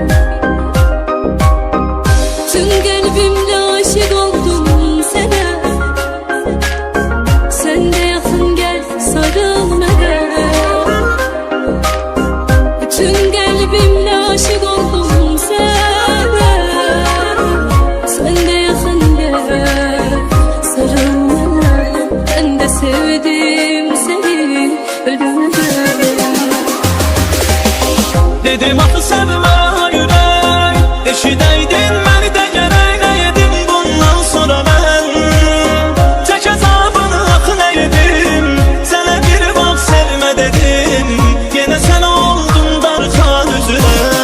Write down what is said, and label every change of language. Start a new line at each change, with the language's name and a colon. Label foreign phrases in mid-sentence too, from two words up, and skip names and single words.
Azerbaijani: Tüm qəlbimlə aşık oldum sənə, sən də yaxın gəl sarıl mənə. Tüm qəlbimlə aşık oldum sənə, sən də yaxın gəl sarıl mənə.
Turkish: Ben de sevdim seni ölümden.
Azerbaijani: Dedim axı sevmə ürək, eşidəydin məni də gərək edim. Bundan sonra mən tək əzabını axı nə edim, sənə bir vaxt sevmə dedim, yenə sən oldun darxan üzünə.